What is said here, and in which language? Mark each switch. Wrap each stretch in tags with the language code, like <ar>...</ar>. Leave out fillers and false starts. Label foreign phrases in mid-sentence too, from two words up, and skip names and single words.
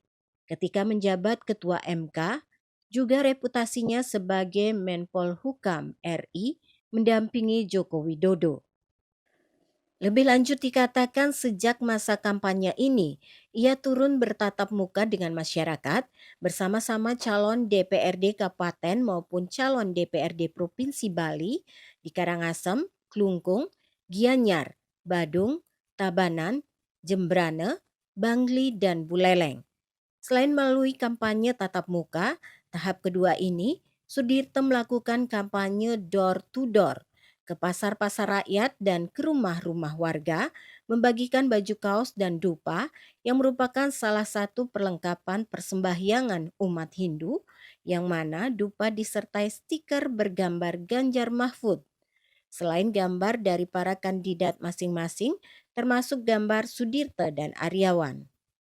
<id>Ketika menjabat Ketua MK, juga reputasinya sebagai Menpolhukam RI mendampingi Joko Widodo. Lebih lanjut dikatakan sejak masa kampanye ini, ia turun bertatap muka dengan masyarakat bersama-sama calon DPRD Kabupaten maupun calon DPRD Provinsi Bali di Karangasem, Klungkung, Gianyar, Badung, Tabanan, Jembrane, Bangli, dan Buleleng. Selain melalui kampanye tatap muka, tahap kedua ini Sudirta melakukan kampanye</id> <en>door to door</en> <id>ke pasar-pasar rakyat dan ke rumah-rumah warga, membagikan baju kaos dan dupa yang merupakan salah satu perlengkapan persembahyangan umat Hindu, yang mana dupa disertai stiker bergambar Ganjar Mahfud. Selain gambar dari para kandidat masing-masing, termasuk gambar Sudirta dan Aryawan.</id>